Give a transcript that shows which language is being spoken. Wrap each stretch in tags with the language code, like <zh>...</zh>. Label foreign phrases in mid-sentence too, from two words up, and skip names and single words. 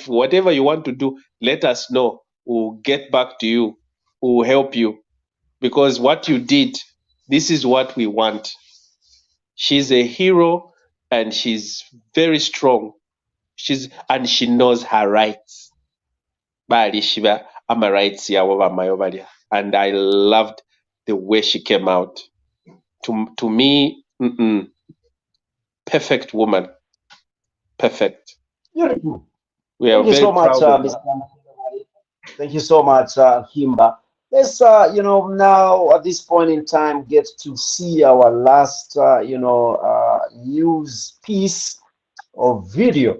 <en>Whatever you want to do, let us know. We'll get back to you. We'll help you, because what you did, this is what we want. She's a hero and she's very strong. And she knows her rights.</en> <bem>Bali shiba ama rights ya waba mayobalia.</bem> <en>And I loved the way she came out. To me, perfect woman. Perfect. Beautiful. We are Thank you very so much, proud of her. Mr. Thank you so much, Himba. Let's, now at this point in time, get to see our last, news piece of video.</en>